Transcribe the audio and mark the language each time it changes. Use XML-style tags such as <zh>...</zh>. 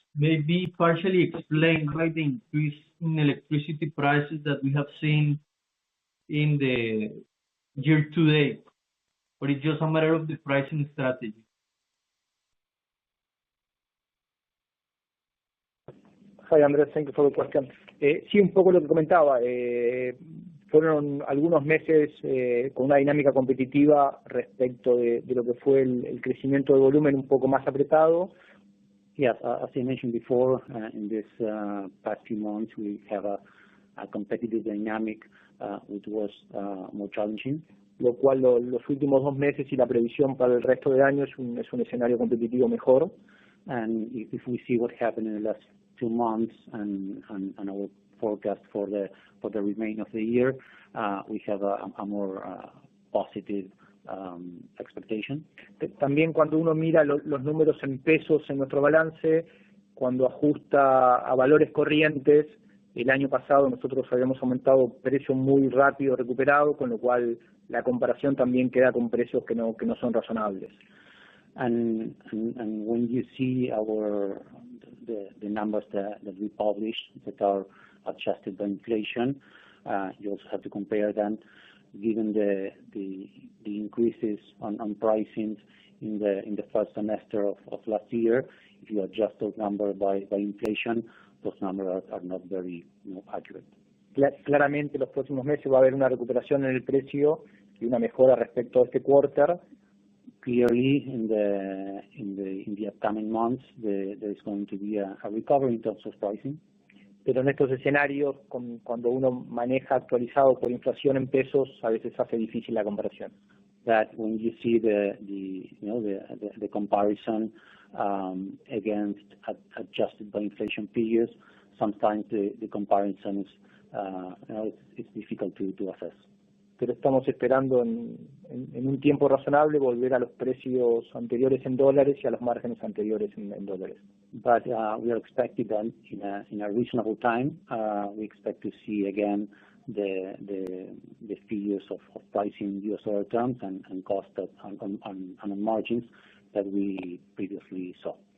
<en>may be partially explained by the increase in electricity prices that we have seen in the year to date, or it's just a matter of the pricing strategy? Hi, Andrés, thank you for the question.</en> <es>Sí, un poco lo que comentaba. Fueron algunos meses con una dinámica competitiva respecto de lo que fue el crecimiento de volumen un poco más apretado.</es> <en>Yes, as I mentioned before, in this past few months, we have a competitive dynamic which was more challenging.</en> <es>Lo cual los últimos 2 meses y la previsión para el resto del año es un escenario competitivo mejor.</es> <en>And if we see what happened in the last 2 months and our forecast for the remainder of the year, we have a more positive expectation.</en> <es>También cuando uno mira los números en pesos en nuestro balance, cuando ajusta a valores corrientes, el año pasado nosotros habíamos aumentado precio muy rápido recuperado, con lo cual la comparación también queda con precios que no son razonables.</es> <en>And when you see the numbers that we publish that are adjusted by inflation, you also have to compare them, given the increases on pricing in the first semester of last year. If you adjust those numbers by inflation, those numbers are not very accurate.</en> <es>Claramente los próximos meses va a haber una recuperación en el precio y una mejora respecto a este quarter.</es> <en>Clearly, in the upcoming months, there is going to be a recovery in terms of pricing.</en> <es>Pero en estos escenarios, cuando uno maneja actualizado por inflación en pesos, a veces hace difícil la comparación.</es> <en>That when you see the comparison against adjusted by inflation figures, sometimes the comparisons it's difficult to assess.</en> <es>Pero estamos esperando en un tiempo razonable volver a los precios anteriores en dólares y a los márgenes anteriores en dólares.</es> <en>But we are expecting that in a reasonable time, we expect to see again the figures of pricing in US dollar terms and cost on margins that we previously saw.</en>